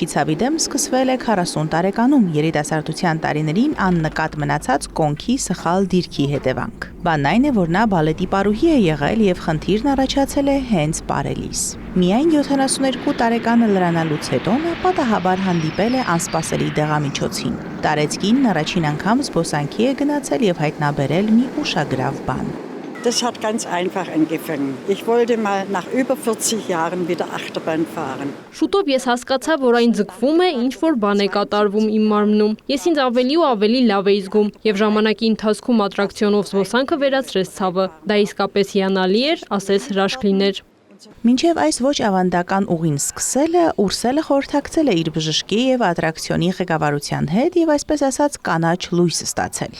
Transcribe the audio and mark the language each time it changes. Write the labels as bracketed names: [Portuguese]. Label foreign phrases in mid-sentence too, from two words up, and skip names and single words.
[Armenian] ցավի դեմ սկսվել է 40 տարեկանում երիտասարդության տարիներին աննկատ մնացած կոնքի սխալ դիրքի հետևանք։ Բանն այն է, որ նա բալետի պարուհի է եղել եւ խնդիրն առաջացել է հենց պարելիս։ Միայն 72 տարեկանը լրանալուց հետո նա պատահաբար հանդիպել է անսպասելի դեղամիջոցին։ Տարեցկինն առաջին անգամ զբոսանքի է գնացել եւ հայտնաբերել մի ուշագրավ բան։ [German] Das hat ganz einfach angefangen. Ich wollte mal nach über 40 Jahren wieder Achterbahn fahren. [Armenian] Շուտով ես հասկացա, որ այն ձգվում է, ինչ որ բան է կատարվում իմ մարմնում։ Ես ինձ ավելի ու ավելի լավ էի զգում եւ ժամանակի ընթացքում ատրակցիոնով զբոսանքը վերացրեց ցավը։ Դա իսկապես հիանալի էր, ասես հրաշք լիներ։ Մինչև այս ոչ ավանդական ուղին սկսելը, Ուրսելը խորհրդակցել է իր բժշկի եւ ատրակցիոնի ղեկավարության հետ եւ այսպես ասած կանաչ լույս ստացել։